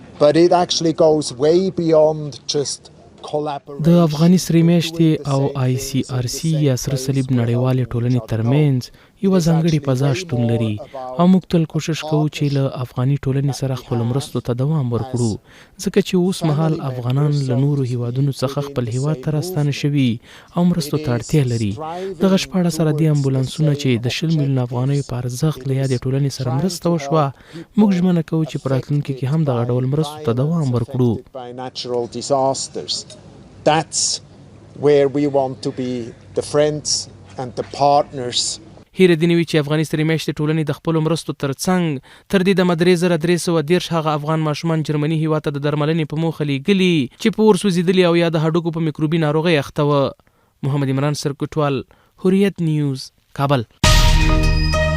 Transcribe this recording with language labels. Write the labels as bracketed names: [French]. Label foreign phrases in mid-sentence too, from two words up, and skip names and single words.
[Pashto] د افغاني سرې میاشتې او ICRC یا سره صلیب نړیوالې ټولنې ترمنځ یوه ځانګړې فضا شتون لري او موږ تل کوشش کوو چې له افغاني ټولنې سره خپلو مرستو ته دوام ورکړو ځکه چې اوس مهال افغانان له نورو هیوادونو څخه خپل هیواد ته راستانه شوي او مرستو ته اړتیا لري. دغه 14 سرحدي امبولانسونه چې د 20 میلیون افغانیو په ارزښت له یادې ټولنې سره مرسته وشوه موږ ژمنه کوو چې په راتلونکي کې هم دغه ډول مرستو ته دوام ورکړو. [English] That's where we want to be the friends and the partners. [Pashto] هیره دې نه وي چې افغاني سرې میاشتې ټولنې د خپلو مرستو ترڅنګ تر دې دمه 3313 هغه افغان ماشومان جرمني هیواد ته د درملنې په موخه لیږلي چې په اور سوځېدلي او یا د هډوکو په میکروبي ناروغۍ اخته وه. محمد عمران سرکوټوال، حریت نیوز، کابل.